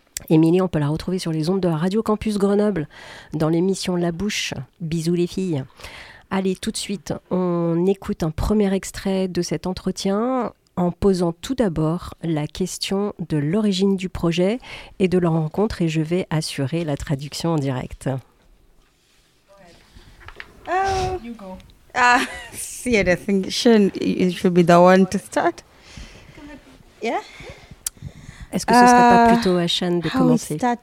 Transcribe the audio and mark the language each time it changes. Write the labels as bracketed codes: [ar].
[fr] Émilie, on peut la retrouver sur les ondes de la Radio Campus Grenoble dans l'émission La Bouche. Bisous les filles. Allez, tout de suite, on écoute un premier extrait de cet entretien en posant tout d'abord la question de l'origine du projet et de leur rencontre et je vais assurer la traduction en direct. [en] Go ahead. Oh. You go. Ah, yeah, I think it should be the one to start. Yeah. [fr] Est-ce que ce serait pas plutôt à Sean de commencer?